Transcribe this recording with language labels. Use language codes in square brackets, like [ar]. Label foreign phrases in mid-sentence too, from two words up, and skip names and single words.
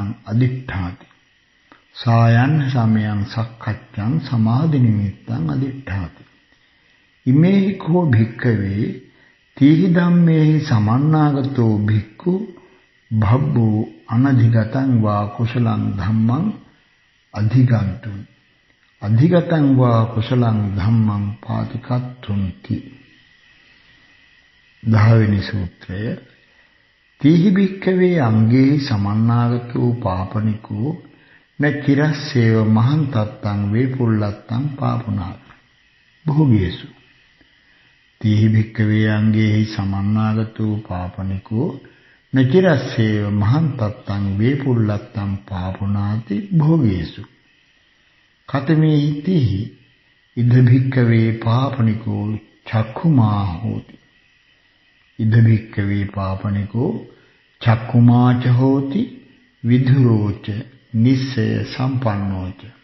[pi] අධිඨාති සායන්න සමයං සක්කච්ඡං සමාධි නිමිත්තං අධිඨාති ඉමේ කෝ භික්ඛවේ තීහි ධම්මේහි සමන්නාගතෝ භික්ඛු භබ්බු අනධිගතං වා කුසලං ධම්මං අධිගන්තුං අධිගතං වා කුසලං ධම්මං පාතිකත්තුන්ති [si] 10 වෙනි සූත්‍රය [pi] තීහි භික්ඛවේ අංගේ සමන්නාගතෝ පාපනිකෝ න චිරස්සේව මහන්තත්තං වේපුල්ලත්තං පාපුනාත් භෝගේසු තීහි භික්ඛවේ අංගේ සමන්නාගතෝ පාපනිකෝ න චිරස්සේව මහන්තත්තං වේපුල්ලත්තං පාපුනාති භෝගේසු කතමේ තීහි ඉද භික්ඛවේ පාපනිකෝ චක්ඛුමා හෝති ඉද භික්ඛවේ පාපනිකෝ චක්ඛුමාච හෝති විදුරෝච නිස්සය සම්පන්නෝච